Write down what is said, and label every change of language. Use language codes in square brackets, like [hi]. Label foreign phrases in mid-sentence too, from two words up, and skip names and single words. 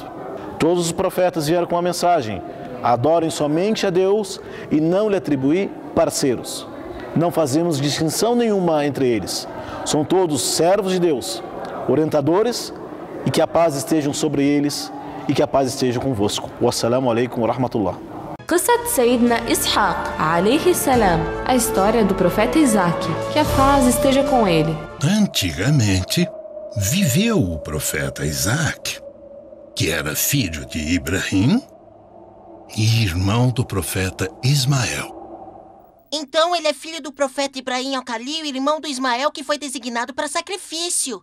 [pt] Todos os profetas vieram com a mensagem: adorem somente a Deus e não lhe atribuir parceiros. Não fazemos distinção nenhuma entre eles. São todos servos de Deus, orientadores, e que a paz esteja sobre eles e que a paz esteja convosco. [ar] والسلام عليكم ورحمة الله. قصة سيدنا إسحاق عليه السلام, [pt] a história do profeta Isaac, que a paz esteja com ele. Antigamente, viveu o profeta Isaac, que era filho de Ibrahim e irmão do profeta Ismael. Então ele é filho do profeta Ibrahim Al-Khalil, irmão do Ismael, que foi designado para sacrifício.